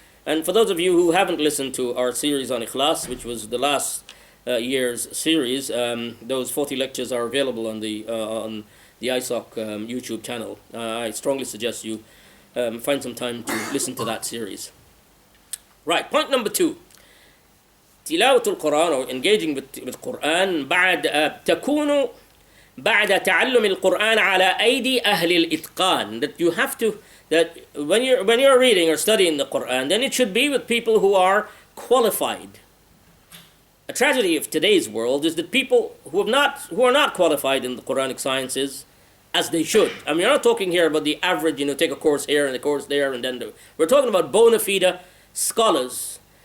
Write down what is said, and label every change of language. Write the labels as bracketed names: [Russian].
[English] And for those of you who haven't listened to our series on Ikhlas, which was the last year's series, those 40 lectures are available on the ISOC YouTube channel. I strongly suggest you find some time to listen to that series. Right, point number 2. [Arabic] تلاوة القرآن, [English] or engaging with Quran, [Arabic] تكون بعد تعلم القرآن على أيدي أهل الإتقان. [English] That you have to, that when you're reading or studying the Quran, then it should be with people who are qualified. A tragedy of today's world is that people who are not qualified in the Quranic sciences as they should. I mean, we're not talking here about the average, take a course here and a course there and then we're talking about bona fide scholars.